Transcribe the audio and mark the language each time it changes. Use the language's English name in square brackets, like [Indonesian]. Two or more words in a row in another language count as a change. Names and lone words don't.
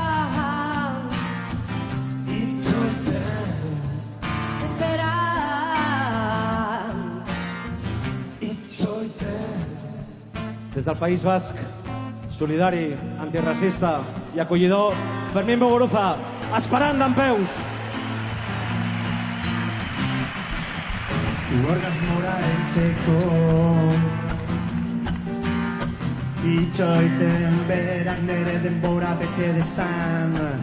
[Catalan] Des del País Basc, solidari, antiracista i acollidor, Fermín Muguruza, esperant d'empeus. [Basque] Orgasmora heltzeko itxoiten berak nere denbora bete dezan,